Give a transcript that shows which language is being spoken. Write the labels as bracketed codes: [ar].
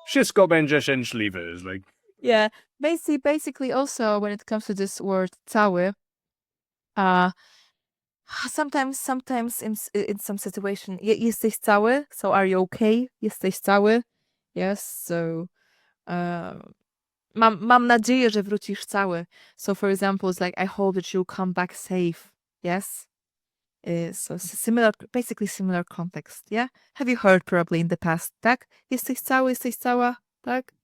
[pl] Wszystko będzie szczęśliwe, [en] is like. Yeah. Basically, also when it comes to this word cały, sometimes in some situation, [pl] jesteś cały? [en] So are you okay? [pl] Jesteś cały? [en] Yes. [pl] So mam nadzieję, że wrócisz cały. [en] So for example, it's like I hope that you'll come back safe. Yes. So basically similar context, yeah? Have you heard probably in the past, tak? [pl] Jesteś cały, jesteś cała, tak?